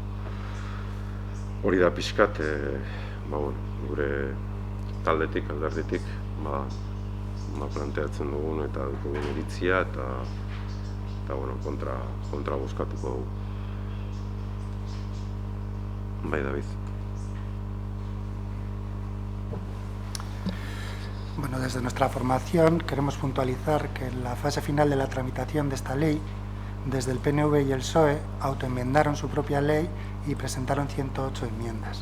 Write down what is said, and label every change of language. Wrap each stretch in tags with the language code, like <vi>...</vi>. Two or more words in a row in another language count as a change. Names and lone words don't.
<eu>Hori da pixkat, gure taldetik, alderditik, planteatzen dugun eta dugun iritzia eta kontra bozkatuko dugu. Bai, David.</eu> <es>Bueno, desde nuestra formación queremos puntualizar que en la fase final de la tramitación de esta ley, desde el PNV y el PSOE autoenmendaron su propia ley y presentaron 108 enmiendas.</es>